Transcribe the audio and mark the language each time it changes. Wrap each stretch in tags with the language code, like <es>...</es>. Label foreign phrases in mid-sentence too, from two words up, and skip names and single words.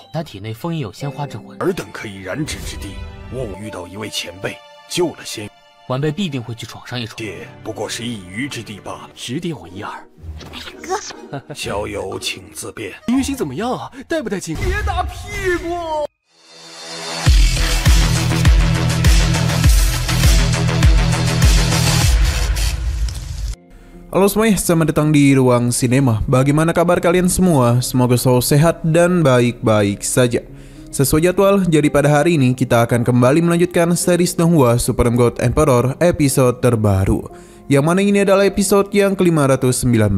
<zh>他体内封印有仙花之魂，尔等可以染指之地，我遇到一位前辈，救了仙，晚辈必定会去闯上一闯。这不过是一隅之地罢了，指点我一二。哎呀，哥，小友请自便。云行怎么样啊？带不带劲？别打屁股。</zh> <id>Halo semuanya, selamat datang di Ruang Sinema. Bagaimana kabar kalian semua? Semoga selalu sehat dan baik-baik saja. Sesuai jadwal, jadi pada hari ini kita akan kembali melanjutkan series Donghua Supreme God Emperor episode terbaru, yang mana ini adalah episode yang ke-519.</id>